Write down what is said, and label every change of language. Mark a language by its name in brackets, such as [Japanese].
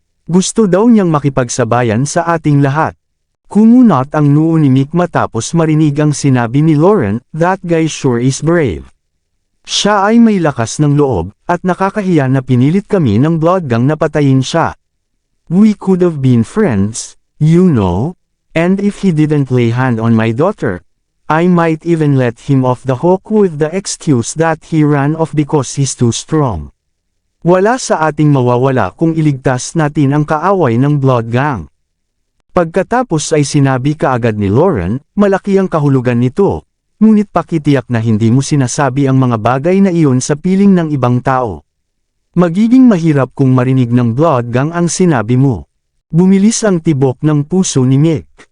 [Filipino] Gusto daw niyang makipagsabayan sa ating lahat. Kumunot ang noo ni Mick matapos marinig ang sinabi ni Lauren, [English] that guy sure is brave. [Filipino] Siya ay may lakas ng loob, at nakakahiya na pinilit kami ng bloodgang na patayin siya. [English] We could have been friends, you know, and if he didn't lay hand on my daughter, I might even let him off the hook with the excuse that he ran off because he's too strong. [Filipino] Wala sa ating mawawala kung iligtas natin ang kaaway ng blood gang. Pagkatapos ay sinabi kaagad ni Lauren, malaki ang kahulugan nito, ngunit pakitiyak na hindi mo sinasabi ang mga bagay na iyon sa piling ng ibang tao. Magiging mahirap kung marinig ng blood gang ang sinabi mo. Bumilis ang tibok ng puso ni Mick.